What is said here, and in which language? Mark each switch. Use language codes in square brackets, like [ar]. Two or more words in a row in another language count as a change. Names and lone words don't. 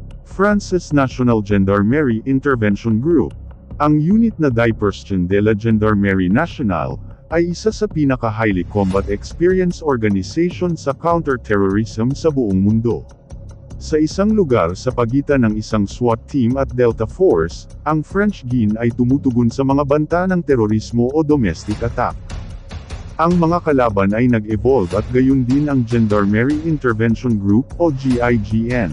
[en] France's National Gendarmerie Intervention Group. [tl] Ang unit na Dipersion de la Gendarmerie Nationale ay isa sa pinaka- [en] highly combat experience organization [tl] sa counter-terrorism sa buong mundo. Sa isang lugar sa pagitan ng isang [en] SWAT team [tl] at Delta Force, ang French GIN ay tumutugon sa mga banta ng terorismo o [en] domestic attack. [tl] Ang mga kalaban ay nag-evolve at gayon din ang Gendarmerie Intervention Group o GIGN.